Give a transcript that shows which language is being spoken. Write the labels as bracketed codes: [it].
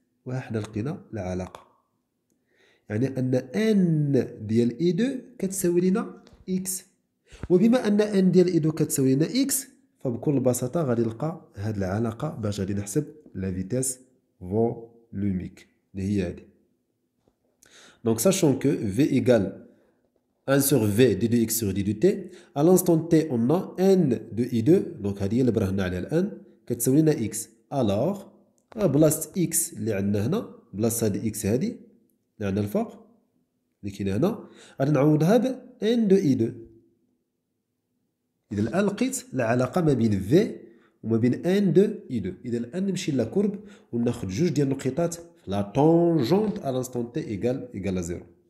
[ar] وحنا لقينا العلاقة. يعني أن ان ديال إي2 كتساوي لينا إكس. وبما أن ان ديال إي2 كتساوي لينا إكس، فبكل بساطة غادي نلقى هاد العلاقة باش غادي نحسب لا فيتاس فولوميك اللي هي هادي. [fr] Donc sachant que V égale 1 sur V d de x sur d de t, à l'instant t on a n de i2, donc [ar] هادي هي اللي برهنا عليها الآن كتساوي لنا [fr] x. [ar] alors بلاصة x اللي عندنا هنا، بلاصة هادي x هادي اللي عندنا الفوق اللي كاينه هنا، غادي نعوضها ب n de i2. إذا الآن لقيت العلاقة ما بين V وما بين n de i2. إذا الآن نمشي لا كورب وناخد جوج ديال النقيطات في لا طونجونت [fr] à l'instant t égal à 0.